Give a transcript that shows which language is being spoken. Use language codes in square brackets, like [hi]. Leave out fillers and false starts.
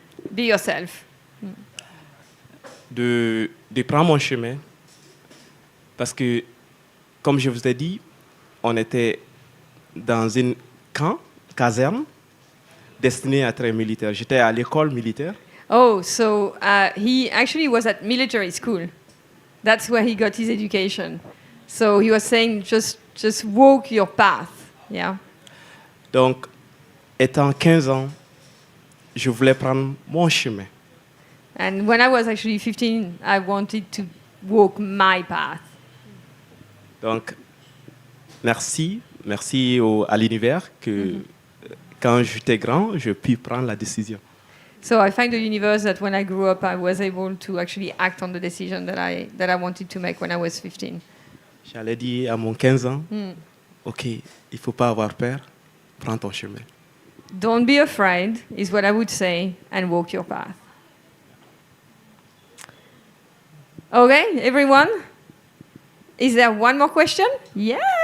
[en] Be yourself. [fr] De prendre mon chemin. Parce que, comme je vous ai dit, on était dans une caserne destinée à être militaire. J'étais à l'école militaire. [en] Oh, so he actually was at military school. That's where he got his education. So he was saying, just walk your path. Yeah. [fr] Donc, étant 15 ans, je voulais prendre mon chemin. [en] And when I was actually 15, I wanted to walk my path. [fr] Donc, merci à l'univers que quand j'étais grand, je puis prendre la décision. [en] So I thank the universe that when I grew up, I was able to actually act on the decision that I wanted to make when I was 15. [fr] J'allais dire à mon 15 ans, OK, il ne faut pas avoir peur, prends ton chemin. [en] Don't be afraid is what I would say, and walk your path. Okay, everyone? Is there one more question? Yes!